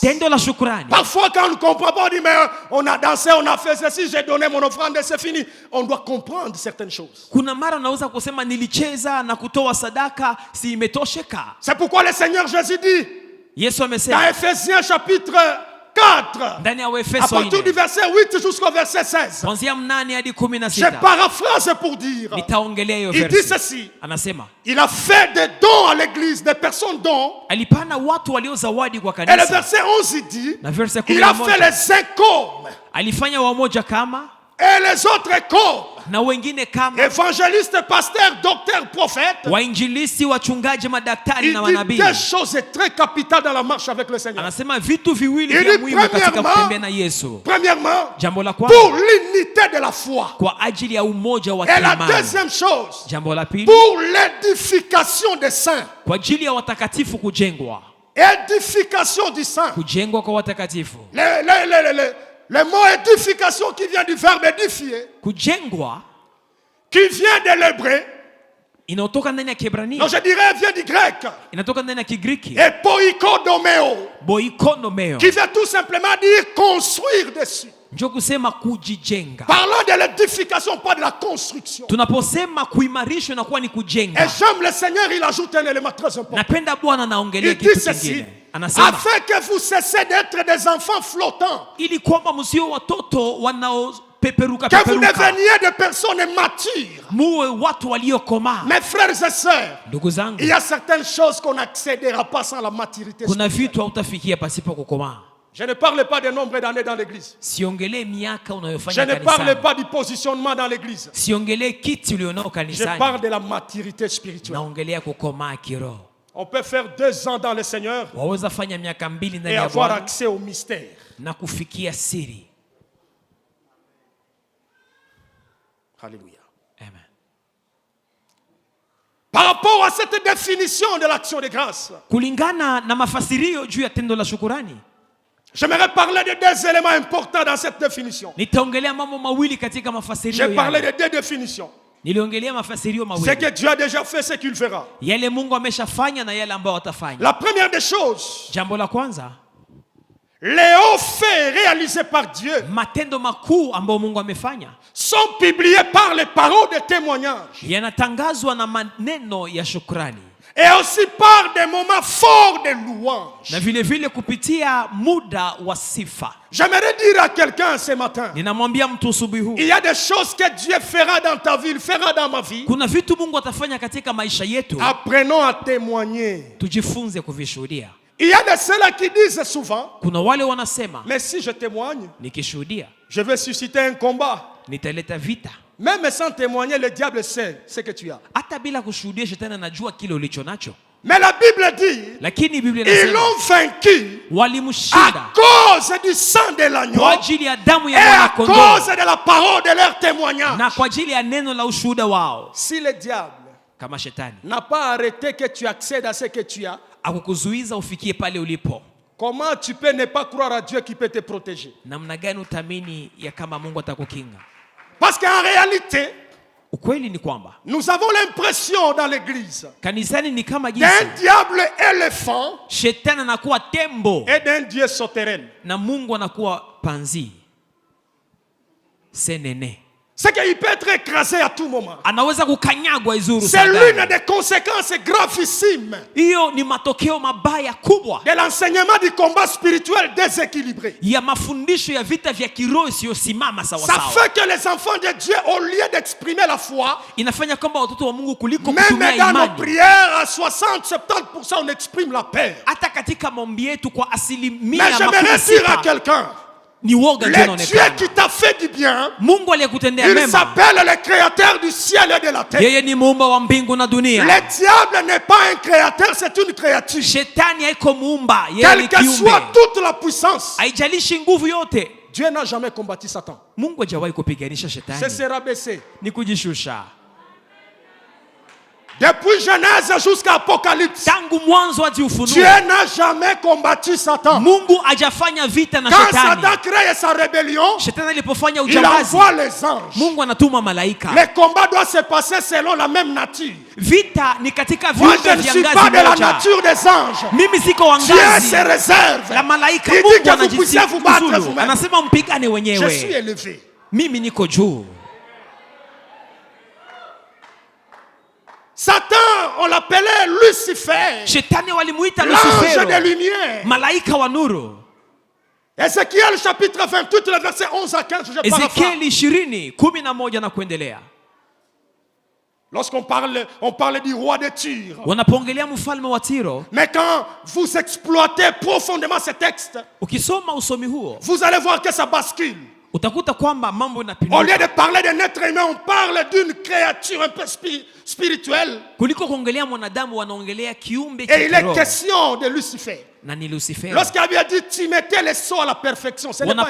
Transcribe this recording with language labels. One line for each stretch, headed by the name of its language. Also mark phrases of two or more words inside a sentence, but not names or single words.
Swahili: Tendo la shukrani.
French: Parfois, quand on ne comprend pas, on dit, mais on a dansé, on a fait ceci, j'ai donné mon offrande et c'est fini. On doit comprendre certaines choses.
Swahili: Kuna mara unaweza kusema nilicheza na kutoa sadaka, si imetosheka.
French: C'est pourquoi le Seigneur Jésus dit,
Swahili: Yesu
French: dans
Swahili: amesema
French: Ephésiens chapitre 4,
Swahili: ndani ya
French: à
Swahili: Waefeso
French: partir du 4 verset 8 jusqu'au verset 16,
Swahili: kuanzia 8 hadi
French: je
Swahili: 16,
French: paraphrase pour dire,
Swahili: nitaongelea hiyo
French: il dit
Swahili: verse.
French: ceci,
Swahili: Anasema
French: il a fait des dons à l'église, des personnes dons,
Swahili: alipana watu walio zawadi kwa
French: et le
Swahili: kanisa,
French: verset 11 il dit,
Swahili: na verse
French: il a fait
Swahili: 11
French: les uns comme,
Swahili: alifanya wamoja kama
French: et les autres comme,
Swahili: na wengine kama
French: évangélistes, pasteurs, docteurs, prophètes.
Swahili: wainjilisti, wachungaji, madaktari
French: Il
Swahili: na
French: dit
Swahili: manabii.
French: des choses très capitales dans la marche avec le Seigneur.
Swahili: Anasema vitu viwili
French: Il
Swahili: vya
French: dit
Swahili: muhimu katika
French: premièrement,
Swahili: kutembea na Yesu.
French: Premièrement,
Swahili: Jambo la
French: pour
Swahili: kwanza
French: l'unité de la foi.
Swahili: kwa ajili ya umoja wa
French: Et la
Swahili: kiimani.
French: deuxième chose,
Swahili: Jambo la pili
French: pour l'édification des saints.
Swahili: kwa ajili ya watakatifu kujengwa.
French: Édification du saint.
Swahili: Kujengwa kwa watakatifu.
French: Le mot édification qui vient du verbe édifier,
Swahili: Kujengwa
French: qui vient de l'hébreu,
Swahili: inatoka ndani ya Kiebrania,
French: non je dirais vient du grec,
Swahili: inatoka ndani ya Kigiriki,
French: et poikodomeo,
Swahili: boikonomeo,
French: qui veut tout simplement dire construire dessus.
Swahili: Njoo kusema kujijenga.
French: Parlons de l'édification, pas de la construction.
Swahili: Tunaposema kuimarishwa na kuwa ni kujenga.
French: Et j'aime le Seigneur, il ajoute un élément très important.
Swahili: Napenda Bwana anaongelea
French: Il dit
Swahili: kitu
French: ceci:
Swahili: kingine. Anasema
French: afin que vous cessez d'être des enfants flottants,
Swahili: ili kwamba msio watoto wanaopeperuka
French: que vous
Swahili: peperuka.
French: deveniez des personnes matures.
Swahili: Muwe watu waliokomaa.
French: Mes frères et sœurs,
Swahili: Ndugu zangu,
French: il y a certaines choses qu'on n'accédera pas sans la maturité
Swahili: kuna
French: spirituelle.
Swahili: vitu hautafikia pasipo kukomaa.
French: Je ne parle pas de nombre d'années dans l'église.
Swahili: Siongelee miaka
French: Je
Swahili: unayofanya
French: ne parle
Swahili: kanisani.
French: pas du positionnement dans l'église.
Swahili: Siongelee kiti ulionao
French: Je
Swahili: kanisani.
French: parle de la maturité spirituelle.
Swahili: Naongelea kukomaa kiroho.
French: On peut faire 2 ans dans le Seigneur
Swahili: Waweza fanya miaka 2
French: et
Swahili: ndani ya
French: avoir
Swahili: Bwana
French: accès au mystère.
Swahili: na kufikia siri.
French: Alléluia.
Swahili: Amen.
French: Par rapport à cette définition de l'action de grâce,
Swahili: Kulingana na mafasirio juu ya tendo la shukurani,
French: j'aimerais parler de 2 éléments importants dans cette définition.
Swahili: nitaongelea mambo mawili katika mafasirio
French: J'ai parlé
Swahili: yale.
French: de 2 définitions.
Swahili: Niliongelea mafasirio
French: Ce
Swahili: mawili.
French: que Dieu a déjà fait, ce qu'il fera.
Swahili: Yale Mungu ameshafanya na yale ambayo watafanya.
French: La première des choses,
Swahili: Jambo la kwanza,
French: les hauts faits réalisés par Dieu
Swahili: matendo makuu ambayo Mungu amefanya
French: sont publiés par les paroles de témoignage
Swahili: yanatangazwa na maneno ya shukrani,
French: et aussi par des moments forts de louange.
Swahili: na vile vile kupitia muda wa sifa.
French: J'aimerais dire à quelqu'un ce matin,
Swahili: Ninamwambia mtu asubuhi huu,
French: il y a des choses que Dieu fera dans ta vie, il fera dans ma vie.
Swahili: kuna vitu Mungu atafanya katika maisha yetu,
French: Apprenons à témoigner.
Swahili: tujifunze kuvishuhudia.
French: Il y a de ceux-là qui disent souvent,
Swahili: Kuna wale wanasema
French: mais si je témoigne,
Swahili: nikishuhudia
French: je vais susciter un combat.
Swahili: nitaleta vita.
French: Même sans témoigner, le diable sait ce que tu as.
Swahili: Hata bila kushuhudia, shetani anajua kile ulicho nacho.
French: Mais la Bible dit,
Swahili: Lakini Biblia
French: ils
Swahili: inasema
French: l'ont vaincu
Swahili: walimshinda
French: à cause du sang de l'agneau
Swahili: kwa ajili ya damu
French: et
Swahili: ya
French: à
Swahili: mwana
French: cause
Swahili: kondoo
French: de la parole de leur témoignage.
Swahili: na kwa ajili ya neno la ushuhuda wao.
French: Si le diable
Swahili: Kama shetani
French: n'a pas arrêté que tu accèdes à ce que tu as,
Swahili: akukuzuiza ufikie pale ulipo,
French: comment tu peux ne pas croire à Dieu qui peut te protéger?
Swahili: namna gani utamini ya kama Mungu atakukinga?
French: Parce qu'en réalité,
Swahili: Ukweli ni kwamba
French: nous avons l'impression dans l'église
Swahili: kanisani ni kama jinsi
French: d'un diable éléphant
Swahili: shetani anakuwa tembo
French: et d'un Dieu sauterelle.
Swahili: na Mungu anakuwa panzi senene.
French: C'est qu'il peut être écrasé à tout moment.
Swahili: Anaweza kukanyagwa izuru
French: C'est
Swahili: sadani.
French: l'une des conséquences gravissimes
Swahili: Hiyo ni matokeo mabaya kubwa
French: de l'enseignement du combat spirituel déséquilibré.
Swahili: ya mafundisho ya vita vya kiroho isiyosimama sawa
French: Ça
Swahili: sawa.
French: fait que les enfants de Dieu, au lieu d'exprimer la foi,
Swahili: Inafanya kwamba watoto wa Mungu kuliko
French: même
Swahili: kutumia
French: dans nos
Swahili: imani,
French: prières, à 60-70%, on exprime la peur.
Swahili: hata katika maombi yetu kwa
French: Mais
Swahili: asilimia
French: j'aimerais dire à
Swahili: 60
French: quelqu'un,
Swahili: ni woga ndio
French: le Dieu
Swahili: unaonekana.
French: qui t'a fait du bien,
Swahili: Mungu aliyekutendea
French: il
Swahili: mema,
French: s'appelle le créateur du ciel et de la terre.
Swahili: yeye ni muumba wa mbingu na dunia.
French: Le diable n'est pas un créateur, c'est une créature.
Swahili: Shetani haiko muumba, yeye
French: Quelle
Swahili: ni
French: que soit
Swahili: kiumbe.
French: toute la puissance,
Swahili: Haijalishi nguvu yote,
French: Dieu n'a jamais combattu Satan.
Swahili: Mungu hajawahi kupiganisha
French: C'est
Swahili: shetani,
French: se rabaisser.
Swahili: ni kujishusha.
French: Depuis Genèse jusqu'à Apocalypse,
Swahili: Tangu mwanzo hadi
French: Dieu
Swahili: Ufunuo,
French: n'a jamais combattu Satan.
Swahili: Mungu hajafanya vita na
French: Quand
Swahili: shetani.
French: Satan crée sa rébellion,
Swahili: Shetani alipofanya
French: il
Swahili: ujambazi,
French: envoie les anges.
Swahili: Mungu anatuma malaika.
French: Le combat doit se passer selon la même nature.
Swahili: Vita ni katika
French: Moi,
Swahili: viumbe
French: je ne
Swahili: vya
French: suis pas
Swahili: ngazi
French: de la
Swahili: moja.
French: nature des anges.
Swahili: Mimi siko wa
French: Dieu
Swahili: ngazi
French: se réserve.
Swahili: la malaika.
French: Il dit
Swahili: Mungu
French: que vous puissiez vous battre
Swahili: anajiuzulu,
French: vous-même.
Swahili: anasema mpigane
French: Je suis
Swahili: wenyewe.
French: élevé.
Swahili: Mimi niko juu.
French: Satan, on l'appelait Lucifer,
Swahili: Shetani walimuita
French: l'ange de
Swahili: Lucifero,
French: lumière.
Swahili: malaika wa nuru.
French: Ézéchiel chapitre 28, le verset 11 à 15, je paraphrase.
Swahili: Ezekieli 20:11 na kuendelea.
French: Lorsqu'on parle, on parle du roi de Tyr.
Swahili: Wanapoongelea mfalme wa Tiro,
French: Mais quand vous exploitez profondément ce texte,
Swahili: ukisoma usomi huo
French: vous allez voir que ça bascule.
Swahili: utakuta kwamba mambo
French: Au lieu
Swahili: yanapinduka.
French: de parler d'un être humain, on parle d'une créature un peu spirituelle.
Swahili: Kuliko kuongelea mwanadamu wanaongelea kiumbe
French: Et
Swahili: cha
French: il est
Swahili: kiroho.
French: question de Lucifer.
Swahili: Na ni Lucifero.
French: Lorsqu'il avait dit, tu mettais les sceaux à la perfection, ce n'est pas un homme.